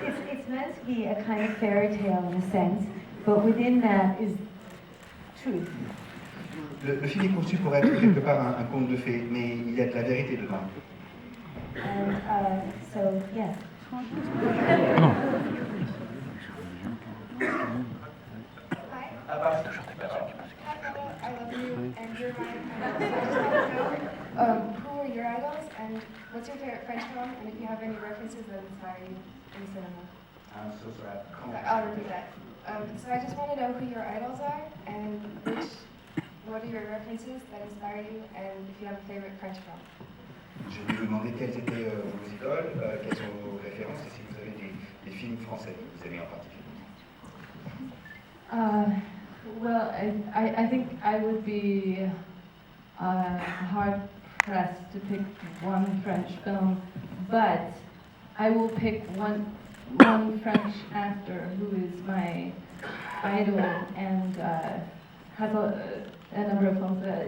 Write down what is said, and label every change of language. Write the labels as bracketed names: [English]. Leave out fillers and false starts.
[English] It's meant to be a kind of fairy tale in a sense, but within that is truth. [French] Le film est conçu pour être quelque part un conte de fées, mais il y a de la vérité dedans. [English] And so, yes. Hi, I love you, and you're my who are your idols, and what's your favorite French film, and if you have any references that inspire you in cinema? I'm so sorry. I'll repeat that. So I just want to know who your idols are, and what are your references that inspire you, and if you have a favorite French film. [French] Je vais vous demander quelles étaient vos idoles, quelles sont vos références, et si vous avez des films français que vous aimez en particulier. [English] Well, I think I would be hard pressed to pick one French film, but I will pick one French actor who is my idol and has a number of films.